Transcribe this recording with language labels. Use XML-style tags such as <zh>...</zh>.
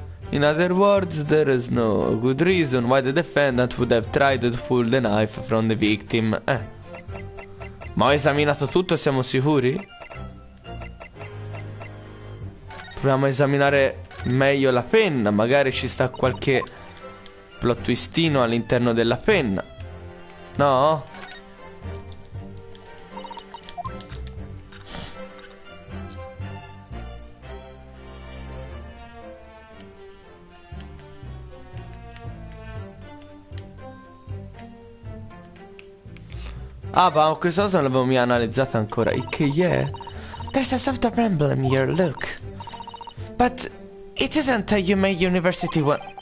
<en>In other words, there is no good reason why the defendant would have tried to pull the knife from the victim.</en> <it>Ma ho esaminato tutto, siamo sicuri? Proviamo a esaminare meglio la penna. Magari ci sta qualche plot twistino all'interno della penna. No? Ah, ma questa cosa non l'avevo mai analizzata ancora. E che è?</it> <en>There's a software emblem here, look. But it isn't a Yume University one.</en>